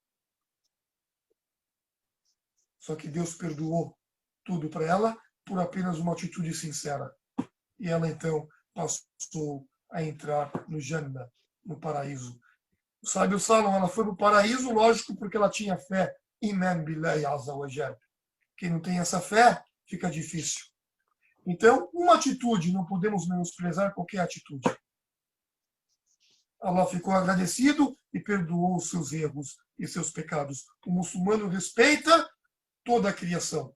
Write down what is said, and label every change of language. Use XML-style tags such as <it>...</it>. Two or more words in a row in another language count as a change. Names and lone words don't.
<pt>Só que Deus perdoou tudo para ela por apenas uma atitude sincera. E ela então passou a entrar no Jannah. no paraíso. O sábio Salomão, ela foi no paraíso, lógico, porque ela tinha fé.</pt> <ar>إيمان بالله عز وجل.</ar> <pt>Quem não tem essa fé, fica difícil. Então, uma atitude, não podemos menosprezar qualquer atitude. Allah ficou agradecido e perdoou os seus erros e seus pecados. O muçulmano respeita toda a criação.</pt>